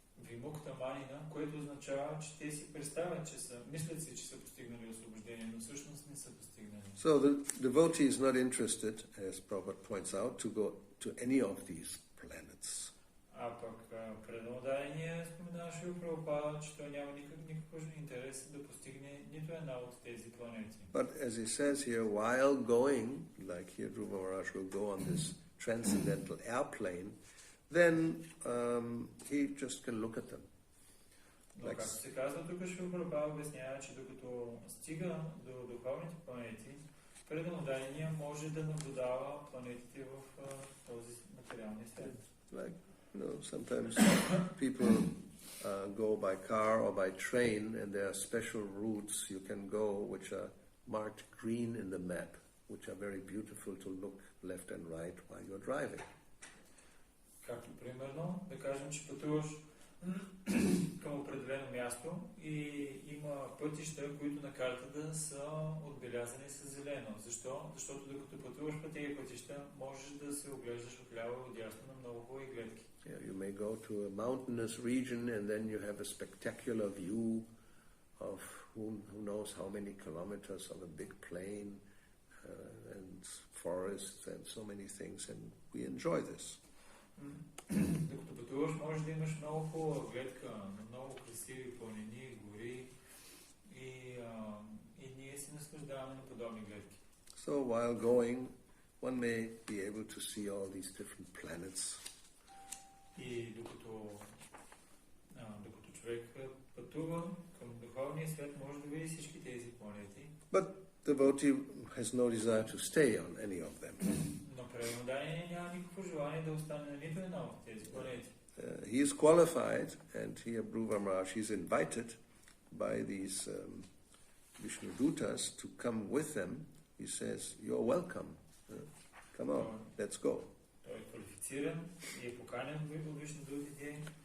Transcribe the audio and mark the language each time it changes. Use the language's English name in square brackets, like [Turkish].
[Bulgarian] вимукта манина, което означава, че те си представят, мислят си, че са постигнали освобождение, но всъщност не са постигнали. [English] So the devotee is not interested, as Prabhupada points out, to go to any of these planets. [Bulgarian] А пък преданодайния споменава Шрила Прабхупада, че той няма никакъв интерес да постигне нито една от тези планети. [English] But as he says here, while going, like here Dhruva Maharaj will go on this transcendental airplane, then he just can look at them. [Bulgarian] Но както се казва тук, Шрила Прабхупада обяснява, че докато стига до духовните планети, преданодайния може да наблюдава планетите в този материалния свят. [English] Like, sometimes people go by car or by train, and there are special routes you can go which are marked green in the map, which are very beautiful to look left and right while you're driving. [Bulgarian] Както примерно, да кажем, че пътуваш към определено място и има пътища, които на картата са отбелязани с зелено. Защо? Защото докато пътуваш по тези пътища, можеш да се оглеждаш отляво и отдясно на много хубави гледки. [English] Yeah, you may go to a mountainous region and then you have a spectacular view of who knows how many kilometers of a big plain and forests and so many things, and we enjoy this. [Bulgarian] Докато пътуваш, можеш да имаш много хубава гледка на много красиви планини, гори и ние се наслаждаваме на подобни гледки. [English] So while going, one may be able to see all these different planets. [Bulgarian] И докато човек пътува към духовния свят, може да види всички тези планети. [English] But the devotee has no desire to stay on any of them. [Bulgarian] Но преданодайния няма никакво желание да остане на нито една от тези планети. [English] He is qualified, and here Dhruva Maharaj is invited by these Vishnudutas to come with them. He says, "You're welcome. Come on, let's go." [Bulgarian] Той е квалифициран и е поканен от Вишнудутите.